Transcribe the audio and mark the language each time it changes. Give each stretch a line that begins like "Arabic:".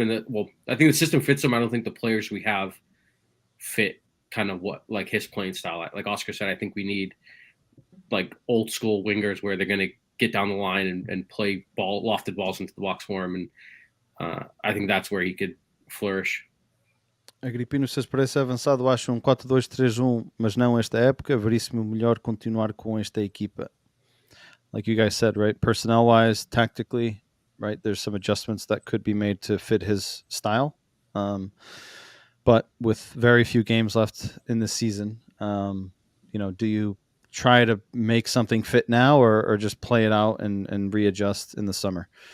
English: I think the system fits him. I don't think the players we have fit kind of what like his playing style. Like Oscar said, I think we need like old school wingers where they're going to get down the line and play lofted balls into the box for him. And I think that's where he could flourish.
Portuguese: Agripino, se parece avançado, acho 4-2-3-1, mas não esta época. Veríssimo melhor continuar com esta equipa.
English: Like you guys said, right? Personnel-wise, tactically, right? There's some adjustments that could be made to fit his style. But with very few games left in this season, do you try to make something fit now or just play it out and readjust in the summer?